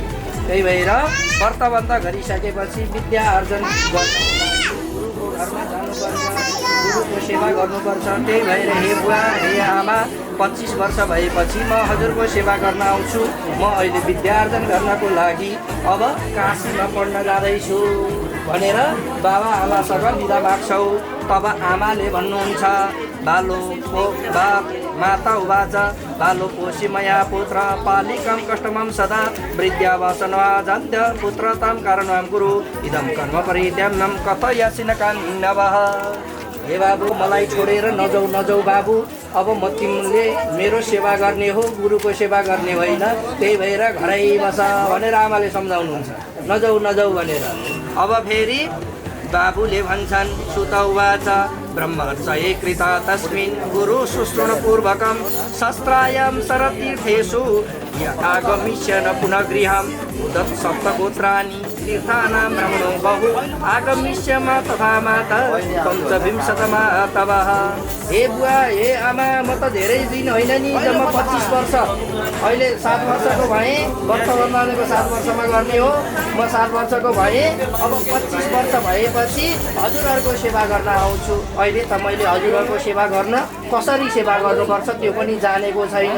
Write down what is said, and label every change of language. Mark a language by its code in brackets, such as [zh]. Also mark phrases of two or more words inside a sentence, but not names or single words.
[ne] त्यही भएर व्रतबन्ध गरिसकेपछि विद्या आर्जन गर्नु, गुरुको घरमा जानुपर्छ, गुरुको सेवा गर्नुपर्छ। त्यही भएर हे बुवा, हे आमा, 25 वर्ष भएपछि म हजुरको सेवा गर्न आउँछु। म अहिले विद्यार्जन गर्नको लागि अब काशीमा पढ्न जाँदैछु भनेर बाबा आमासँग बिदा माग्छौ। तब आमाले भन्नुहुन्छ, [sa] बालो माता उवाच बालो पोषि मया पुत्र पालिकं कष्टमं सदा वृद्धावसनवाजन्त्य पुत्रतां कारणं गुरु इदं कर्म परित्यागं कथयसि न कान्नवः। [ne] हे बाबु, मलाई छोडेर नजाऊ बाबु। अब म तिमीले मेरो सेवा गर्ने हो, गुरुको सेवा गर्ने होइन। त्यही भएर घरै बस भनेर आमाले सम्झाउनुहुन्छ, नजाऊ भनेर। अब फेरि बाबुले भन्छन्, [sa] सुत उवाच ब्रह्मचर्ये कृत तस्मिन् गुरु शुश्रूषपूर्वकं शस्त्रायां शरतीर्थेषु यथागमिष्य न पुनः गृहम् उदत् सप्तगोत्राणि तीर्थानां भ्रमणो बहु आगमिष्य मा तथा माता पञ्चविंशतमा तवः। [ne] हे बुवा, हे आमा, म त धेरै दिन होइन नि, जम्मा 25 वर्ष। अहिले 7 वर्षको भएँ, व्रतबन्धनको 7 वर्षमा गर्ने हो। म 7 वर्षको भएँ, अब 25 वर्ष भएपछि हजुरहरूको सेवा गर्न आउँछु। अहिले त मैले हजुरहरूको सेवा गर्न कसरी सेवा गर्नुपर्छ त्यो पनि जानेको छैन।